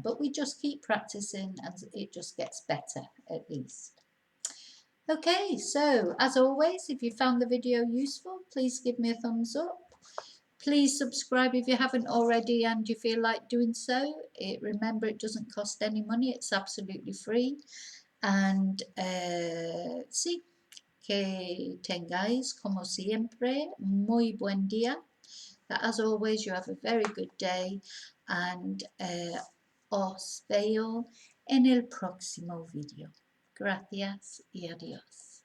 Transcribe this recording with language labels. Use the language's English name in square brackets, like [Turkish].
[English] But we just keep practicing and it just gets better, at least. Okay, so as always, if you found the video useful, please give me a thumbs up. Please subscribe if you haven't already and you feel like doing so. Remember, it doesn't cost any money. It's absolutely free. And [Spanish] sí, que tengáis, como siempre, muy buen día. [English] That as always, you have a very good day. And [Spanish] os veo en el próximo video. Gracias y adiós.